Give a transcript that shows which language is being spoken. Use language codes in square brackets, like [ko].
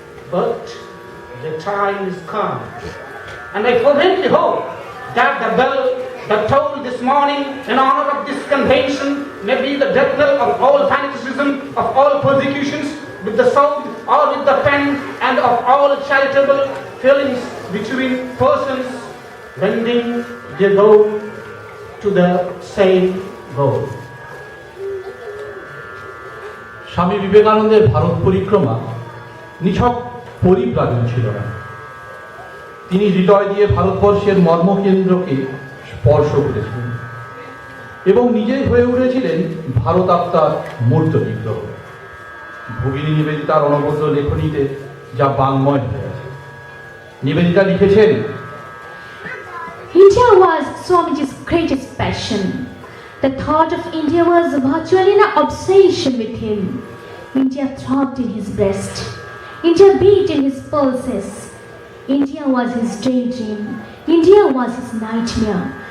[en] But the time is come, and I fervently hope that the bell that tolled this morning in honor of this convention may be the death knell of all fanaticism, of all persecutions, with the sword or with the pen, and of all charitable feelings between persons bending their goal to the same goal. [bn] স্বামী বিবেকানন্দের ভারত পরিক্রমা নিছক পরিব্রাজন ছিল না। তিনি হৃদয় দিয়ে ভারতবর্ষের মর্মকেন্দ্রকে স্পর্শ করেছিলেন এবং নিজেই হয়ে উঠেছিলেন ভারত আত্মার মূর্ত বিগ্রহ। ভগিনী নিবেদিতার অনবদ্য লেখনীতে যা বাংময় হয়ে আছে। নিবেদিতা লিখেছেন, [en] India was Swamiji's greatest passion. The thought of India was virtually an obsession with him. India throbbed in his breast. India beat in his pulses. India was his daydream. India was his nightmare.